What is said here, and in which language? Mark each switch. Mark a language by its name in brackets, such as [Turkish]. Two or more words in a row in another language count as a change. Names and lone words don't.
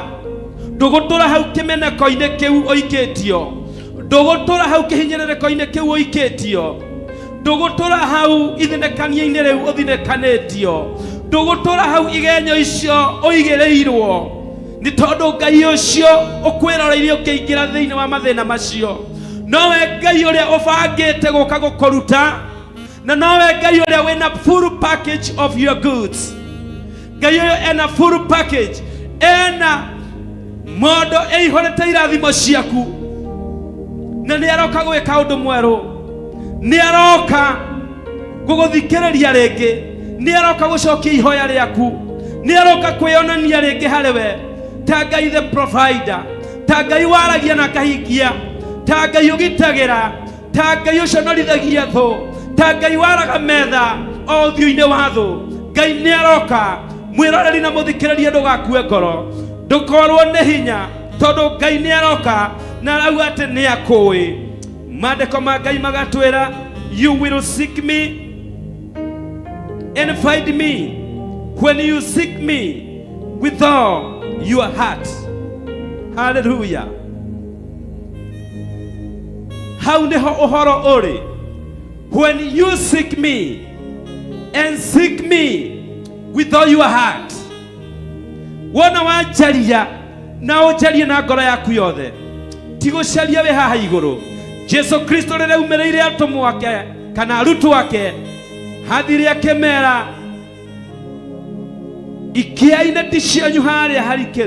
[Kikuyu] Ndũgũtũra hau kĩmeneko-inĩ kĩu ũikĩtio, ndũgũtũra hau kĩhinyĩrĩrĩko-inĩ kĩu ũikĩtio, ndũgũtũra hau ithinĩkania-inĩ rĩu ũthinĩkanĩtio, ndũgũtũra hau igenyo icio ũigĩrĩirwo, nĩ tondũ Ngai ũcio ũkwĩroreirie ũkĩingĩra thĩinĩ wa mathĩna macio. Nowe Ngai ũrĩa ũbangĩte gũka gũkũruta, na nowe Ngai ũrĩa wĩna [English] full package of your goods. [Kikuyu] Ngai ũyũ ena [English] full package, [Kikuyu] ena mondo ĩihũrĩte irathimo ciaku, na nĩ aroka gwĩka ũndũ mwerũ, nĩ aroka gũgũthikĩrĩria rĩngĩ, nĩ aroka gũcokia ihoya rĩaku, nĩ aroka kwĩonania rĩngĩ harĩ we ta Ngai [English] the provider, [Kikuyu] ta Ngai waragia na akahingia, ta Ngai ũgitagĩra, ta Ngai ũconorithagia thũ, ta Ngai waraga metha o ũthiũ-inĩ wa thũ. Ngai nĩ aroka. Mwĩroreri na mũthikĩrĩrie ndũgakue ngoro, ndũkorwo nĩ hinya, tondũ Ngai nĩ aroka na arauga atĩ nĩ akũĩ. Maandĩko ma Ngai magatwĩra, [English] you will seek me and find me when you seek me with all your heart. [Kikuyu] Hallelujah. Hau nĩho ũhoro ũrĩ. [English] When you seek me and seek me with all your heart. [Kikuyu] Wona wanjaria na ũnjarie na ngoro yaku yothe, ti gũcaria wĩ haha igũrũ. Jesu Kristo rĩrĩa umĩrĩire atũmwo ake kana arutwo ake, hathire akĩmera, ikiai neti cianyu harĩa harikĩru.